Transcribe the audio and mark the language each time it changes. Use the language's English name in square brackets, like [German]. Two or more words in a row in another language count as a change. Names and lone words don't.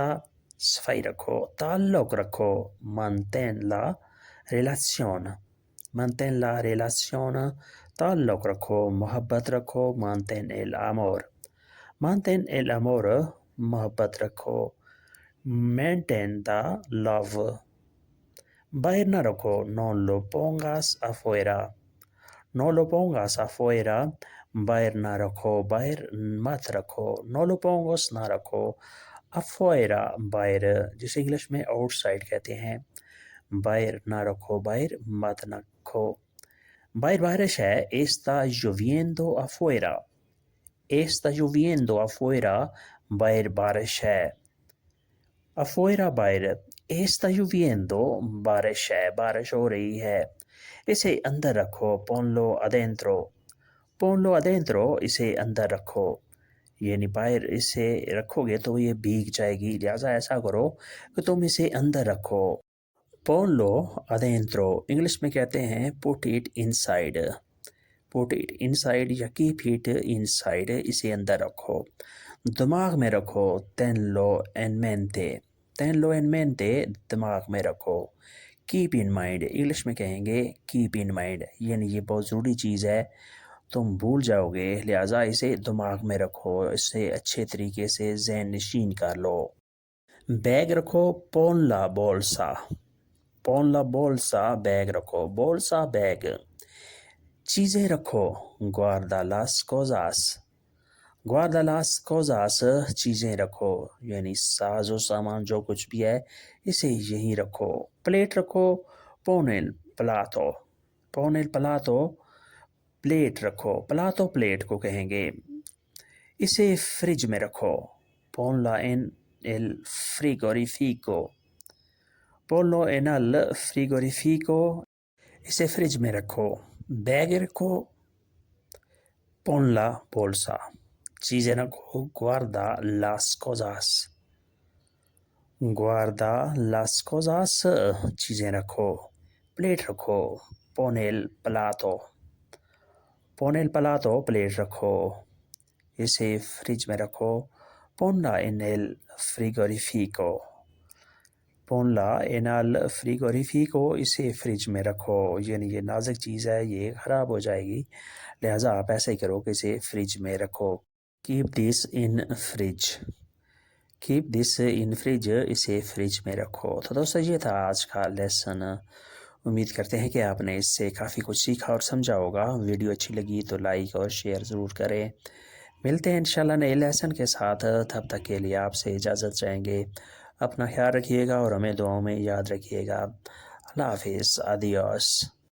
[Urdu] صفائی رکھو. تعلق رکھو. [Spanish] Mantén la relación. Mantén la relación. [Urdu] تعلق رکھو، محبت رکھو. [Spanish] Mantén el amor. Mantén el amor. [Urdu] محبت رکھو. [English] Maintain the love. [Urdu] باہر نہ رکھو. [Spanish] No lo pongas afuera. No lo pongas afuera. [Urdu] باہر نہ رکھو، باہر مت رکھو. [Spanish] No lo pongas [Urdu] نہ رکھو. Afuera باہر، جسے انگلش میں آؤٹ سائڈ کہتے ہیں. باہر نہ رکھو، باہر مت رکھو. باہر بارش ہے. [Spanish] Está lloviendo afuera. Está lloviendo afuera. [Urdu] باہر بارش ہے. Afuera باہر. [Spanish] Está lloviendo [Urdu] بارش ہے، بارش ہو رہی ہے. اسے اندر رکھو [Spanish] ponlo adentro ponlo adentro [Urdu] اسے اندر رکھو یعنی باہر اسے رکھو گے تو یہ بھیگ جائے گی لہٰذا ایسا کرو کہ تم اسے اندر رکھو [Spanish] ponlo adentro [Urdu] انگلش میں کہتے ہیں [English] put it inside [Urdu] یا [English] keep it inside [Urdu] اسے اندر رکھو دماغ میں رکھو [Spanish] tenlo en mente [Urdu] دماغ میں رکھو [English] keep in mind [Urdu] انگلش میں کہیں گے [English] keep in mind [Urdu] یعنی یہ بہت ضروری چیز ہے تم بھول جاؤ گے لہٰذا اسے دماغ میں رکھو اسے اچھے طریقے سے ذہن نشین کر لو بیگ رکھو [Spanish] pon la bolsa [Urdu] بیگ رکھو bolsa بیگ چیزیں رکھو guarda [Spanish] las cosas [Urdu] چیزیں رکھو یعنی ساز و سامان جو کچھ بھی ہے اسے یہیں رکھو پلیٹ رکھو [Spanish] pon el [Urdu] plato پلیٹ رکھو پلاتو پلیٹ کو کہیں گے اسے فریج میں رکھو [Spanish] ponla en el [Urdu] frigorifico اسے فریج میں رکھو بیگ رکھو [Spanish] pon la bolsa [Urdu] چیزیں رکھو [Spanish] guarda las cosas [Urdu] چیزیں رکھو پلیٹ رکھو [Spanish] pon el [Urdu] plato پلیٹ رکھو اسے فریج میں رکھو [Spanish] ponla en el frigorifico [Urdu] اسے فریج میں رکھو یعنی یہ نازک چیز ہے یہ خراب ہو جائے گی لہٰذا آپ ایسا ہی کرو کہ اسے فریج میں رکھو [English] keep this in [Urdu] fridge اسے فریج میں رکھو تو دوستو یہ تھا آج کا لیسن امید کرتے ہیں کہ آپ نے اس سے کافی کچھ سیکھا اور سمجھا ہوگا ویڈیو اچھی لگی تو لائک اور شیئر ضرور کریں ملتے ہیں انشاءاللہ نئے لیسن کے ساتھ تب تک کے لیے آپ سے اجازت چاہیں گے اپنا خیال رکھیے گا اور ہمیں دعاؤں میں یاد رکھیے گا اللہ حافظ آدیوس